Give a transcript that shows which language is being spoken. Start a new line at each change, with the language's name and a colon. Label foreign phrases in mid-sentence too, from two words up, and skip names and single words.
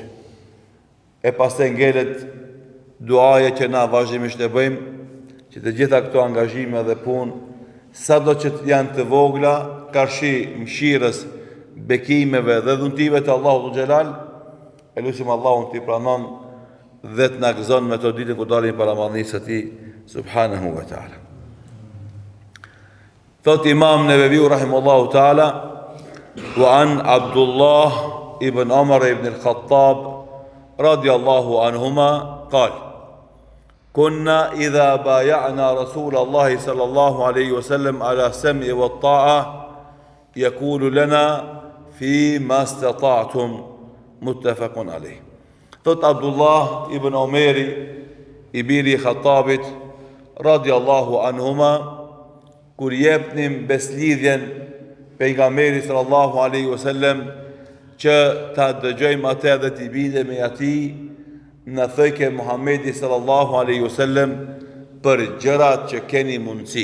Albanian: E pastaj ngelet duaje që na vazhdimisht e bëjmë, që të gjitha këto angazhime dhe punë, sado që janë të vogla, karshi mëshirës, bekimeve dhe dhuntive të Allahut xhelal, e lutim Allahun t'i pranon dhe të na gëzon me to ditë ku dalim para madhnisë së tij
Arabic: سبحانه وتعالى.
Albanian: Thot Imam Neveviu
Arabic: رحمه الله تعالى وعن عبد الله بن عمر بن الخطاب رضي الله عنهما قال: كنا إذا بايعنا رسول الله صلى الله عليه وسلم على السمع والطاعة يقول لنا فيما استطعتم متفق عليه.
Albanian: Thot Abdullah ibn Omeri i biri Khattabit
Arabic: رضي الله عنهما,
Albanian: kur jepnim beslidhjen pejgamberit
Arabic: صلى الله عليه وسلم
Albanian: që ta dëgjojmë atë dhe t'i bindemi atij, në thëjke Muhammedi
Arabic: صلى الله عليه وسلم
Albanian: për gjërat që keni mundësi.